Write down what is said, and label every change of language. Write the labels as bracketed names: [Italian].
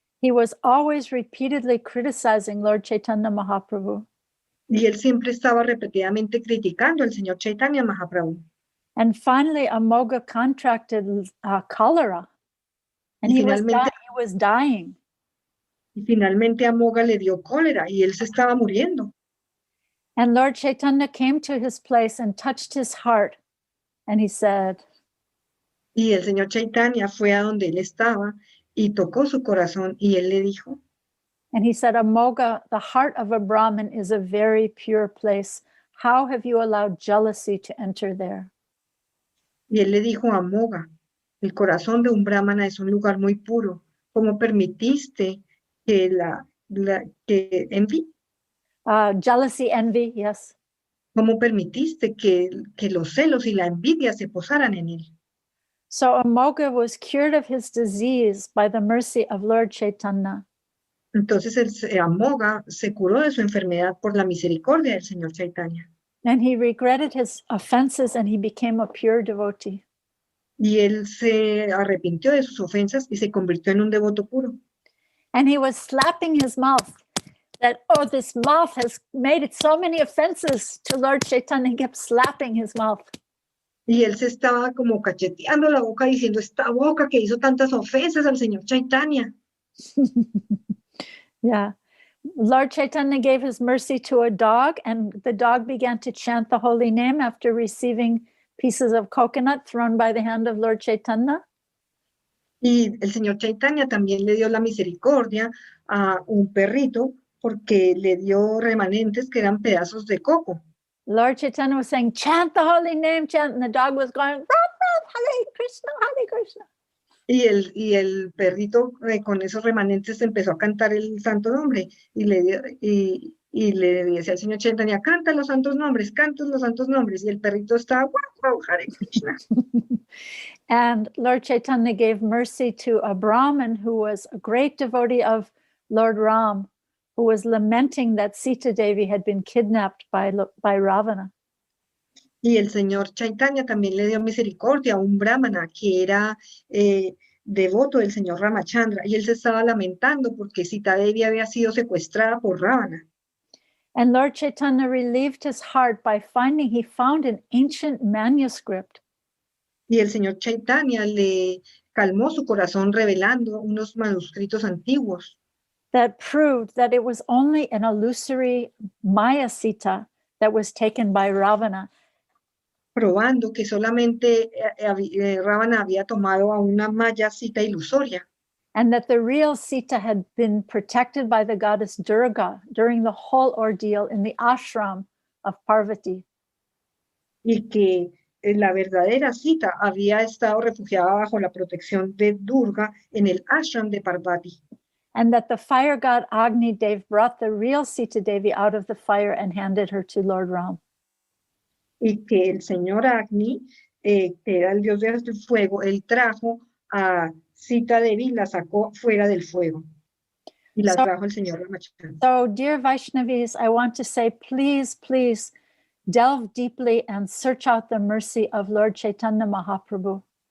[English] He was always repeatedly criticizing Lord Chaitanya Mahaprabhu. [Spanish] Y él siempre estaba repetidamente criticando al Señor Chaitanya Mahaprabhu. [English] And finally, Amoga contracted cholera, and he was dying. [Spanish] Y finalmente Amoga le dio cólera y él se estaba muriendo. [English] And Lord Chaitanya came to his place and touched his heart, and he said, [Spanish] y el Señor Chaitanya fue a donde él estaba y tocó su corazón y él le dijo, [English] and he said, Amoga, the heart of a Brahmin is a very pure place. How have you allowed jealousy to enter there? [Spanish] Y él le dijo a Amoga, el corazón de un brahmana es un lugar muy puro. ¿Cómo permitiste que que [English] envy? Jealousy, envy, yes. [Spanish] ¿Cómo permitiste que los celos y la envidia se posaran en él? [English] So Amoga was cured of his disease by the mercy of Lord Chaitanya. [Spanish] Entonces Amoga se curó de su enfermedad por la misericordia del Señor Chaitanya. [English] And he regretted his offenses and he became a pure devotee. [Spanish] Y él se arrepintió de sus ofensas y se convirtió en un devoto puro. [English] And he was slapping his mouth that, oh, this mouth has made it so many offenses to Lord Chaitanya. He kept slapping his mouth. [Spanish] Y él se estaba como cacheteando la boca diciendo, esta boca que hizo tantas ofensas al señor Chaitanya. [English] Yeah. Lord Chaitanya gave his mercy to a dog, and the dog began to chant the holy name after receiving pieces of coconut thrown by the hand of Lord Chaitanya. [Spanish] Y el señor Chaitanya también le dio la misericordia a un perrito porque le dio remanentes que eran pedazos de coco. [English] Lord Chaitanya was saying, chant the holy name, chant, and the dog was going, "Ruff, ruff, Hare Krishna, Hare Krishna." [Spanish] Y el perrito con esos remanentes empezó a cantar el santo nombre y le decía al señor Chaitanya, canta los santos nombres, canta los santos nombres. Y el perrito estaba, wow, wow, Hare Krishna. [English] And Lord Chaitanya gave mercy to a Brahmin who was a great devotee of Lord Ram, who was lamenting that Sita Devi had been kidnapped by Ravana. [Spanish] Y el señor Chaitanya también le dio misericordia a un brahmana que era devoto del señor Ramachandra, y él se estaba lamentando porque Sita Devi había sido secuestrada por Ravana. [English] And Lord Chaitanya relieved his heart by he found an ancient manuscript. [Spanish] Y el señor Chaitanya le calmó su corazón revelando unos manuscritos antiguos that proved that it was only an illusory Maya Sita that was taken by Ravana. Probando que solamente Ravana había tomado a una Maya Sita ilusoria. [English] And that the real Sita had been protected by the goddess Durga during the whole ordeal in the ashram of Parvati. [Spanish] Y que la verdadera Sita había estado refugiada bajo la protección de Durga en el ashram de Parvati. [English] And that the fire god Agni Dev brought the real Sita Devi out of the fire and handed her to Lord Ram. [Spanish] Y que el señor Agni, que era el dios del fuego, él trajo a Sita Devi, la sacó fuera del fuego. Y la trajo el señor Ramachandra. [English] So, dear Vaishnavis, I want to say, please, please delve deeply and search out the mercy of Lord Chaitanya Mahaprabhu.